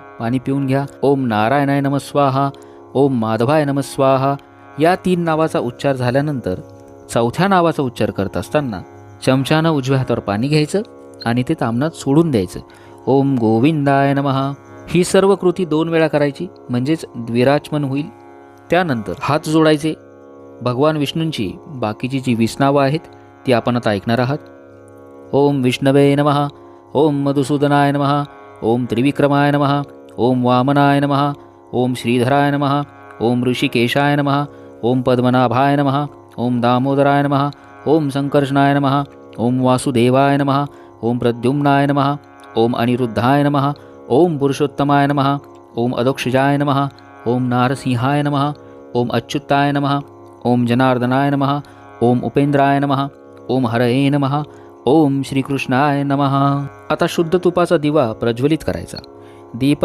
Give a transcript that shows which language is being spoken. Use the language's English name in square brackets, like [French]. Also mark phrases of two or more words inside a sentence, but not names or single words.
[Marathi] पाणी पिऊन घ्या. [Sanskrit] ओम नारायणाय नमः स्वाहा, ओम माधवाय नमः स्वाहा [Marathi] या 3 नावाचा उच्चार झाल्यानंतर चौथ्या नावाचा उच्चार करत असताना चमच्यानं उजव्या हातावर पाणी घ्यायचं आणि ते तामणात सोडून द्यायचं. [Sanskrit] ओम गोविंदाय नमः. [Marathi] ही सर्व कृती 2 वेळा करायची, म्हणजेच द्विराचमन होईल. त्यानंतर हात जोडायचे. भगवान विष्णूंची बाकीची जी 20 नावं आहेत ती आपण आता ऐकणार आहात. [Sanskrit] ओम विष्णवे नमः, ओम मधुसूदनाय नमः, ओम त्रिविक्रमाय नमः, ओम वामनाय नमः, ओम श्रीधराय नमः, ओम ऋषिकेशाय नमः, ओम पद्मनाभाय नमः, ओम दामोदराय नमः, ओम संकर्षणाय नमः, ओम वासुदेवाय नमः, ओम प्रद्युम्नाय नमः, ओम अनिरुद्धाय नमः, ओम पुरुषोत्तमाय नमः, ओम अदोक्षजाय नमः, ओम नारसिंहाय नमः, ओम अच्युताय नमः, ओम जनार्दनाय नमः, ओम उपेंद्राय नमः, ओम हरये नमः, ओम श्रीकृष्णाय नमः. [Marathi] आता शुद्ध तुपाचा दिवा प्रज्वलित करायचा. दीप